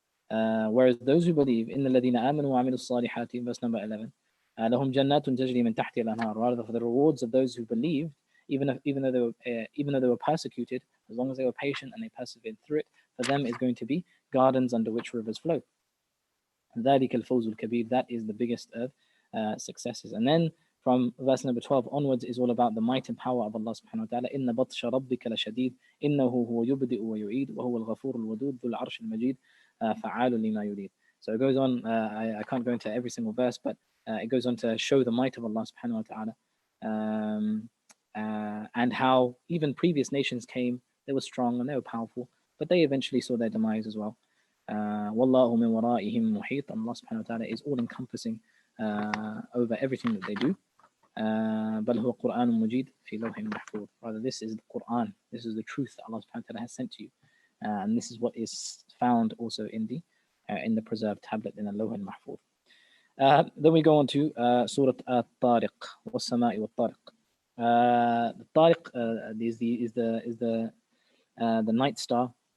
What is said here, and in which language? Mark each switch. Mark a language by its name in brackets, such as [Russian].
[English] Whereas those who believe, in the [Arabic] الذين آمنوا وعملوا الصالحات, [English] verse number 11, [Arabic] لهم جنات تجري من تحتها الأنهار. [English] Rather, for the rewards of those who believed, even though they were persecuted, as long as they were patient and they persevered through it, for them is going to be gardens under which rivers flow. [Arabic] ذلك الفوز الكبير. [English] That is the biggest of successes. And then from verse number 12 onwards is all about the might and power of Allah subhanahu wa ta'ala. [Arabic] إن بطش ربك لشديد إنه هو يبدئ ويعيد وهو الغفور الودود ذو العرش المجيد فعال لما يريد. [English] So it goes on, I can't go into every single verse, but it goes on to show the might of Allah subhanahu wa ta'ala, and how even previous nations came, they were strong and they were powerful, but they eventually saw their demise as well. [Arabic] Wallahu min wara'ihim muhit. [English] Allah subhanahu wa ta'ala is all encompassing over everything that they do. [Arabic] بل هو قرآن مجيد في لوح محفوظ. [English] Rather, this is the Qur'an. This is the truth that Allah subhanahu wa ta'ala has sent to you, and this is what is found also in the preserved tablet in the Lawh al-Mahfuz. Then we go on to Surah At-Tariq, [Arabic] was-Sama'i wat-Tariq. [English] The Tariq is the night star.